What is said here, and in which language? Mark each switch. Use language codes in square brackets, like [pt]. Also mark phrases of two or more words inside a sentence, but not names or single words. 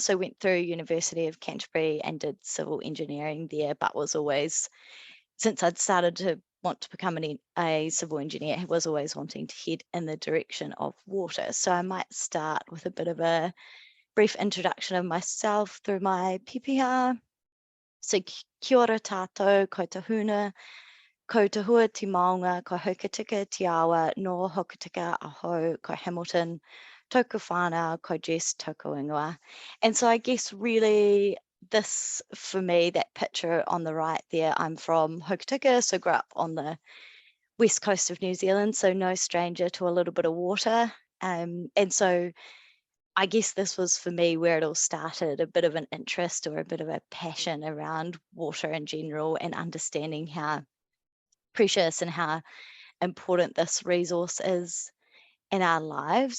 [en] So went through University of Canterbury and did civil engineering there, but was always, since I'd started to want to become a civil engineer, I was always wanting to head in the direction of water. So I might start with a bit of a brief introduction of myself through my PPR. [mi] So kia ora tātou, ko tahuna, ko tahua te maunga, ko Hokitika te awa, no Hokitika aho, ko Hamilton, tōku whānau, ko Jess, tōku ingoa. [en] And so I guess really this, for me, that picture on the right there, I'm from Hokitika, so grew up on the west coast of New Zealand, so no stranger to a little bit of water. And so I guess this was for me where it all started, a bit of an interest or a bit of a passion around water in general and understanding how precious and how important this resource is in our lives.